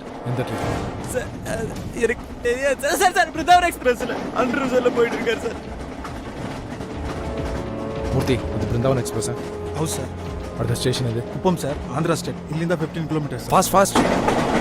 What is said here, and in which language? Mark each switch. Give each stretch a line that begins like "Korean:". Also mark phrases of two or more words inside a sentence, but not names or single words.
Tamil: எந்த ட்ரெயின் சார் எனக்கு தெரியாது சார். சார் சார் பிருந்தாவன் எக்ஸ்பிரஸில் அன்று சொல்ல போயிட்டு இருக்கார் சார்.
Kannada: ಮೂರ್ತಿ ಅದು ಬೃಂದಾವನ್ ಎಕ್ಸ್ಪ್ರೆಸ್ ಹೌದು ಸರ್.
Tamil: அடுத்த ஸ்டேஷன் இது
Kannada: ಕುಪ್ಪಂ ಸರ್, ಆಂಧ್ರ ಸ್ಟೇಟ್. ಇಲ್ಲಿಂದ 15 ಕಿಲೋಮೀಟರ್ಸ್. ಫಾಸ್ಟ್